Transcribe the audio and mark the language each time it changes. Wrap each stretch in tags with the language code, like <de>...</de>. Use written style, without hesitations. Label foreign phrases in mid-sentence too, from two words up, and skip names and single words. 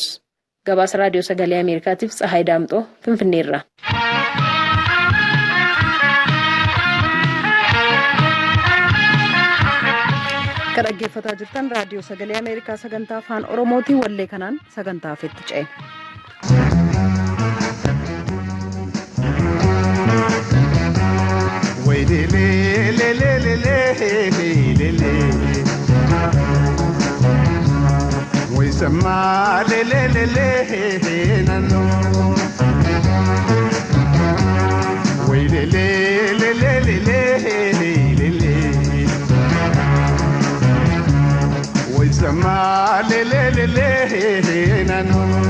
<om>Gabaasa Raadiyoo Sagalee Ameerikaatiif Tsahaay Daamxoo Finfinneerra. Kan dhaggeeffataa jirtan Raadiyoo Sagalee Ameerikaa sagantaa afaan Oromootiin wallee kanaan sagantaa afeetti ce'e. Sama le le le le nano, we le le le le le le le, we sama le le le le nano.</om>